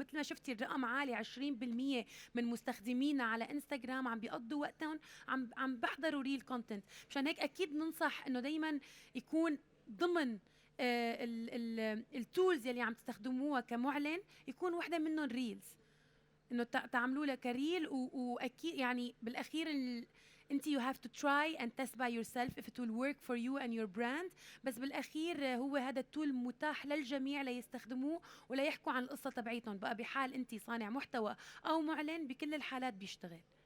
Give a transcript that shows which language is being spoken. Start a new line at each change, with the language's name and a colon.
Arabic: مثل ما شفتي الرقم عالي، 20% من مستخدمينا على انستغرام عم بيقضوا وقتهم عم بحضروا ريل كونتنت. مشان هيك اكيد ننصح انه دائما يكون ضمن التولز يلي عم تستخدموها كمعلن يكون وحده منهم ريلز، انه تعملوا لها كريل. واكيد يعني بالاخير انت
English: you have to try and test by yourself if it will work for you and your brand.
Arabic: بس بالاخير هو هذا التول متاح للجميع ليستخدموه ولا يحكوا عن القصه تبعيتهم بقى، بحال انت صانع محتوى او معلن بكل الحالات بيشتغل.